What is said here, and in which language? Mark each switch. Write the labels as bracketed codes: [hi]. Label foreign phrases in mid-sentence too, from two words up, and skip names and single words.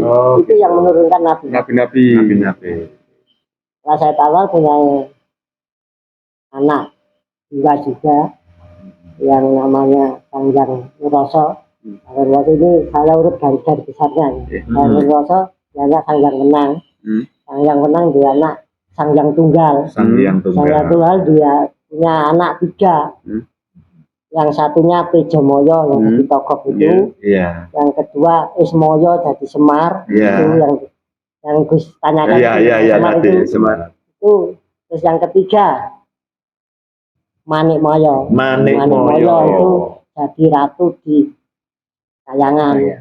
[id] Itu yang menurunkan nabi-nabi. Nah, Said Anwar punya anak 2 juga yang namanya Sang Hyang Nuroso. Waktu ini saya urut garis besarnya. Sang Nuroso dia Sang Hyang Wenang. Sang Hyang Wenang dia anak Sang Hyang Tunggal. Sang Hyang Tunggal dia punya anak 3. Yang satunya Tejomoyo yang jadi tokoh itu. Yang kedua Ismoyo jadi Semar. Itu yang Gus tanyakan. Semar itu. Terus yang ketiga Manikmoyo itu jadi ratu di Kayangan.